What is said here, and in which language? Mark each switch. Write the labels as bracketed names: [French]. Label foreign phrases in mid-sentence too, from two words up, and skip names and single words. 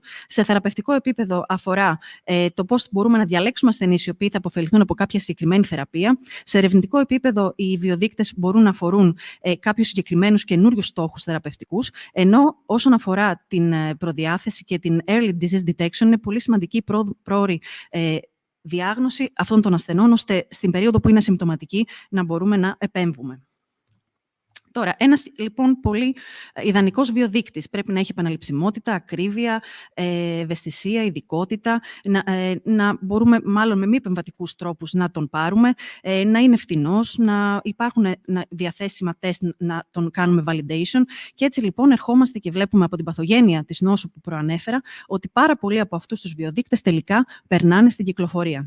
[Greek] Σε θεραπευτικό επίπεδο αφορά το πώς μπορούμε να διαλέξουμε ασθενείς οι οποίοι θα αποφεληθούν από κάποια συγκεκριμένη θεραπεία. Σε ερευνητικό επίπεδο οι βιοδείκτες μπορούν να αφορούν κάποιους συγκεκριμένους καινούριους στόχους θεραπευτικούς, ενώ όσον αφορά την προδιάθεση και την [English] early disease detection, [Greek] είναι πολύ σημαντική η πρόωρη διάγνωση αυτών των ασθενών, ώστε στην περίοδο που είναι ασυμπτωματική να μπορούμε να επέμβουμε. Τώρα, ένας λοιπόν πολύ ιδανικός βιοδείκτης πρέπει να έχει επαναληψιμότητα, ακρίβεια, ευαισθησία, ειδικότητα, να μπορούμε μάλλον με μη επεμβατικούς τρόπους να τον πάρουμε, να είναι φθηνός, να υπάρχουν διαθέσιμα τεστ να τον κάνουμε validation και έτσι λοιπόν ερχόμαστε και βλέπουμε από την παθογένεια της νόσου που προανέφερα ότι πάρα πολλοί από αυτούς τους βιοδείκτες τελικά περνάνε στην κυκλοφορία.